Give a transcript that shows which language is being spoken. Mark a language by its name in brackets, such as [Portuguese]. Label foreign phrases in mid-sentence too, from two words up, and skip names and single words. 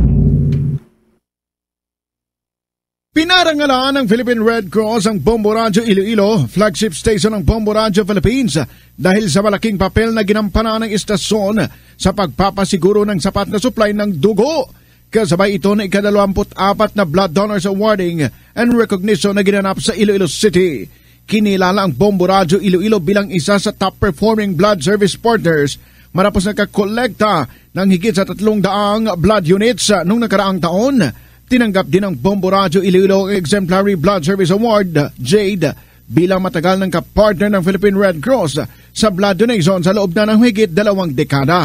[Filipino] Pinarangalan ng Philippine Red Cross ang Bomborazo Iloilo, flagship station ng Bomborazo Philippines, dahil sa malaking papel na ginampanan ng istasyon sa pagpapasiguro ng sapat na supply ng dugo. Kasabay ito na ika-24 na Blood Donors Awarding and Recognition na ginanap sa Iloilo City. Kinilala ang Bomborazo Iloilo bilang isa sa [English] top-performing blood service partners [Filipino] matapos nakakolekta ng higit sa 300 [English] blood units [Filipino] noong nakaraang taon. Tinanggap din ng Bomborazo Iloilo Exemplary Blood Service Award, JADE, bilang matagal ng kapartner ng Philippine Red Cross sa [English] blood donation [Filipino] sa loob na ng higit 2 dekada.